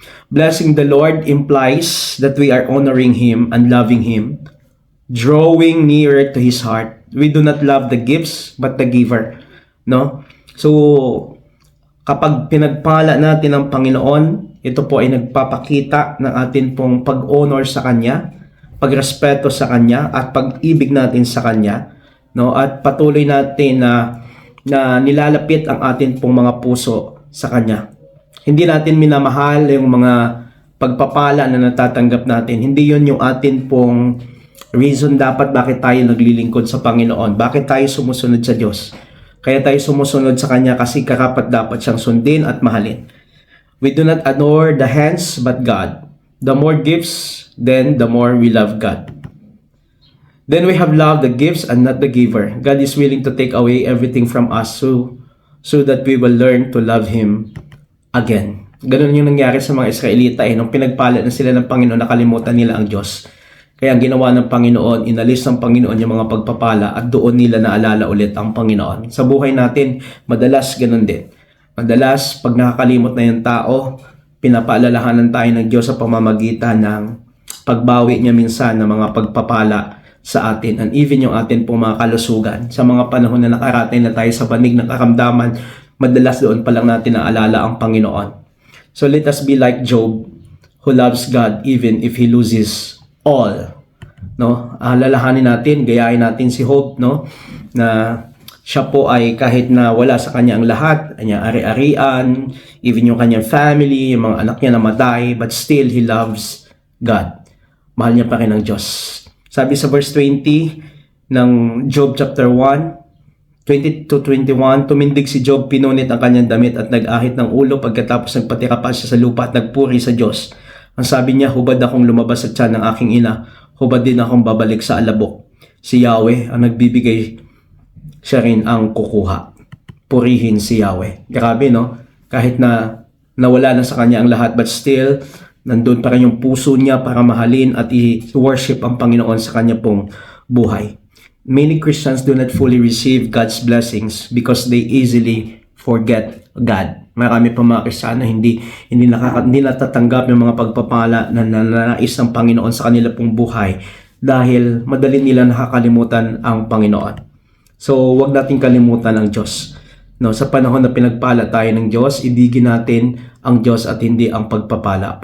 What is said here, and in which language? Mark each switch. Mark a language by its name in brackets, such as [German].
[English] Blessing the Lord implies that we are honoring Him and loving Him, drawing nearer to His heart. We do not love the gifts but the giver. No? [Filipino] So, kapag pinagpala natin ang Panginoon, ito po ay nagpapakita ng atin pong pag-honor sa Kanya, pagrespeto sa Kanya, at pag-ibig natin sa Kanya. No? At patuloy natin na nilalapit ang atin pong mga puso sa Kanya. Hindi natin minamahal yung mga pagpapala na natatanggap natin. Hindi yun yung atin pong reason dapat bakit tayo naglilingkod sa Panginoon. Bakit tayo sumusunod sa Diyos. Kaya tayo sumusunod sa Kanya kasi karapat dapat siyang sundin at mahalin. [English] We do not adore the hands but God. The more gifts, then the more we love God. Then we have loved the gifts and not the giver. God is willing to take away everything from us so that we will learn to love Him again. [Filipino] Ganun yung nangyari sa mga Israelita nung pinagpala na sila ng Panginoon, nakalimutan nila ang Diyos. Kaya ang ginawa ng Panginoon, inalis ng Panginoon yung mga pagpapala at doon nila naalala ulit ang Panginoon. Sa buhay natin, madalas ganun din. Madalas, pag nakakalimot na yung tao, pinapaalalahanan tayo ng Diyos sa pamamagitan ng pagbawi niya minsan ng mga pagpapala sa atin. And even yung atin pong mga kalusugan. Sa mga panahon na nakarating na tayo sa banig ng karamdaman, madalas doon pa lang natin naalala ang Panginoon. [English] So let us be like Job, who loves God even if he loses all. [Filipino] No? Alalahanin natin, gayahin natin si Job, no? Na siya po ay kahit na wala sa kanya ang lahat, kanya ari-arian, even yung kanyang family, yung mga anak niya namatay, [English] but still he loves God. [Filipino] Mahal niya pa rin ang Diyos. Sabi sa verse 20 ng Job chapter 1, 20 to 21, tumindig si Job, pinunit ang kanyang damit at nag-ahit ng ulo pagkatapos nagpatira pa siya sa lupa at nagpuri sa Diyos. Ang sabi niya, hubad akong lumabas sa tiyan ng aking ina, hubad din akong babalik sa alabok. Si Yahweh ang nagbibigay, siya rin ang kukuha. Purihin si Yahweh. Grabe, no? Kahit na nawala na sa kanya ang lahat, [English] but still, [Filipino] nandun pa rin yung puso niya para mahalin at i-worship ang Panginoon sa kanya pong buhay. [English] Many Christians do not fully receive God's blessings because they easily forget God. [Filipino] Marami pa mga Kristiyano hindi natatanggap ng mga pagpapala na nananais ng Panginoon sa kanila pong buhay dahil madali nila nakakalimutan ang Panginoon. So, wag nating kalimutan ang Diyos. No, sa panahon na pinagpala tayo ng Diyos, ibigin natin ang Diyos at hindi ang pagpapala.